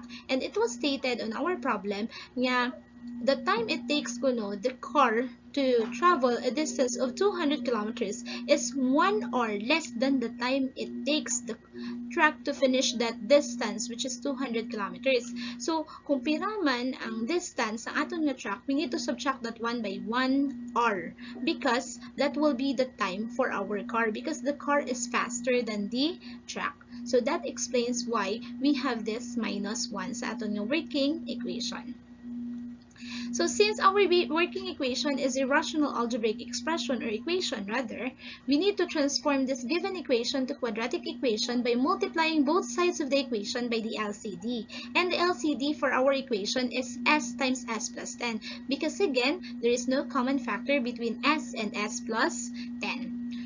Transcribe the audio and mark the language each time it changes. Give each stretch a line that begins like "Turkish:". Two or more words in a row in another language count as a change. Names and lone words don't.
English: And it was stated on our problem nga the time it takes the car to travel a distance of 200 kilometers is 1 hour less than the time it takes the truck to finish that distance, which is 200 kilometers. So,
Hiligaynon: kung pira man ang distance sa aton nga truck,
English: we need to subtract that 1 by 1 hour, because that will be the time for our car, because the car is faster than the truck. So, that explains why we have this minus 1
Hiligaynon: sa aton nga
English: working equation. So since our working equation is a rational algebraic expression, or equation rather, we need to transform this given equation to quadratic equation by multiplying both sides of the equation by the LCD. And the LCD for our equation is S times S plus 10, because again, there is no common factor between S and S plus 10.